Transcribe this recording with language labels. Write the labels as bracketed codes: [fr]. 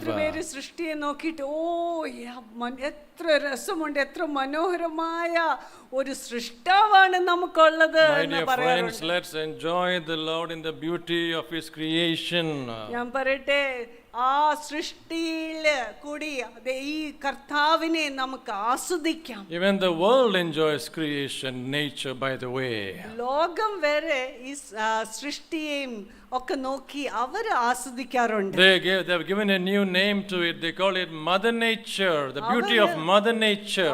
[ml] എത്ര പേര് സൃഷ്ടിയെ നോക്കിയിട്ട് എത്ര രസമുണ്ട്, എത്ര മനോഹരമായ ഒരു സൃഷ്ടാവാണ് നമുക്കുള്ളത് എന്ന് പറയാറുണ്ട്. [en] Friends, let's enjoy the Lord in the beauty of his creation. [ml] ഞാൻ പറയട്ടെ, ആ സൃഷ്ടിയിൽ കൂടി ഈ കർത്താവിനെ നമുക്ക് ആസ്വദിക്കാം. [en] Even the world enjoys creation, nature, by the way. [ml] ലോകം വരെ ഈ സൃഷ്ടിയെയും ഒക്കെ നോക്കി അവർ ആസ്വദിക്കാറുണ്ട്. [en] They've given a new name to it. They call it Mother Nature, the beauty of Mother Nature.